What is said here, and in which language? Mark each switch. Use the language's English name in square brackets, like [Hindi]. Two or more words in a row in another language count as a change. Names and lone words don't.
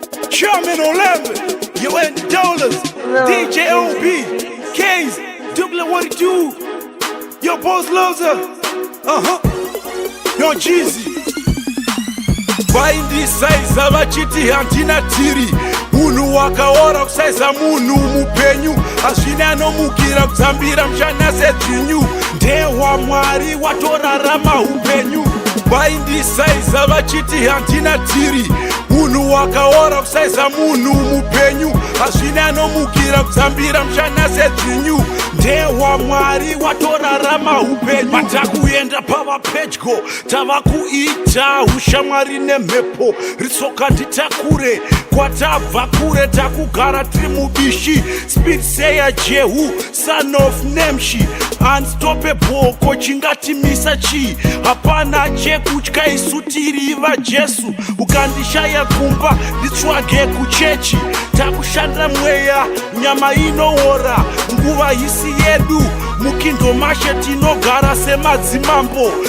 [English] Chairman Olambe, you and Dollars, Love D J Jeezy. O B, K's, Douglas, what it do? Your boss loves her. Uh-huh. Yo, Jeezy. [Shona] Vaindisaiza vachiti handina tiri. Munhu wakaora kusaiza munhu mupenyu. Hazvina anomukira kudzambira mushana sedzvinyu. Ndewa Mwari watorarama upenyu. Vaindisaiza vachiti handina tiri. Munhu wakaora kusaiza munhu mupenyu. Hazvina anomukira kudzambira mushana sedzvinyu. Ndewa Mwari watorarama upenyu. Patakuenda pava pedyo, tava kuita ushamwari nemhepo. Ritsoka nditakure, kwatabva kure, takugara tiri mubishi. [English] Speed sayer Jehu, son of Nemshi. [Shona] Unstoppable, ko chingatimisa chi? Hapana chekutya, isu tiri vaJesu. Ukandishaya kumba, nditsvage kuchechi. Takushanda mweya, nyama inoora. Nguva isi yedu, mukindo mashe tinogara semadzimambo.